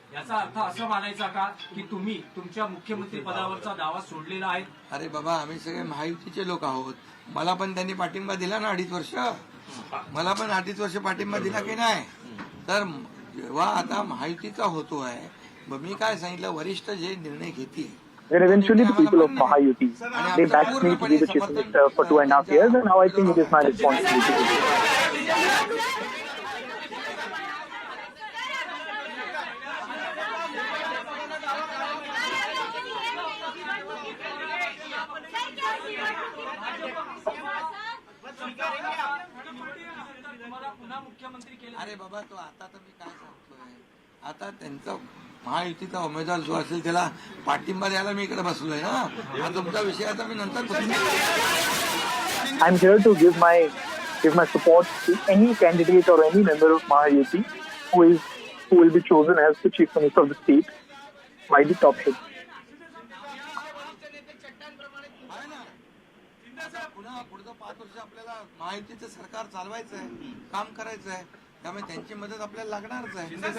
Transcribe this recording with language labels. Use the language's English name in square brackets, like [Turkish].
[Marathi] याचा अर्थ असं मानायचा का की तुम्ही तुमच्या मुख्यमंत्री पदावरचा दावा सोडलेला आहे? अरे बाबा, आम्ही सगळे महायुतीचे लोक आहोत. मला पण त्यांनी पाठिंबा दिला ना 2.5 वर्ष. मला पण 2.5 वर्ष पाठिंबा दिला की नाही. तर जेव्हा आता महायुतीचा होतो आहे, मग मी काय सांगितलं, वरिष्ठ जे निर्णय घेतील. [English] Then eventually the people of Mahayuti, they backed me to be the chief minister for 2.5 years, and now I think it is my responsibility to do it. [Marathi] तुम्हाला पुन्हा मुख्यमंत्री केलं. अरे बाबा, तो आता तर मी काय सांगतोय, आता त्यांचा महायुतीचा उमेदवार जो असेल त्याला पाठिंबा द्यायला मी इकडे बसलोय ना. हा तुमचा विषय आता मी नंतर [English] I'm here to give my support to any candidate or any member of Mahayuti who will be chosen as the chief minister of the state by the top head. [Marathi] पुन्हा पुढचं 5 वर्ष आपल्याला महायुतीचं सरकार चालवायचं आहे, काम करायचं आहे. त्यामुळे त्यांची मदत आपल्याला लागणारच आहे.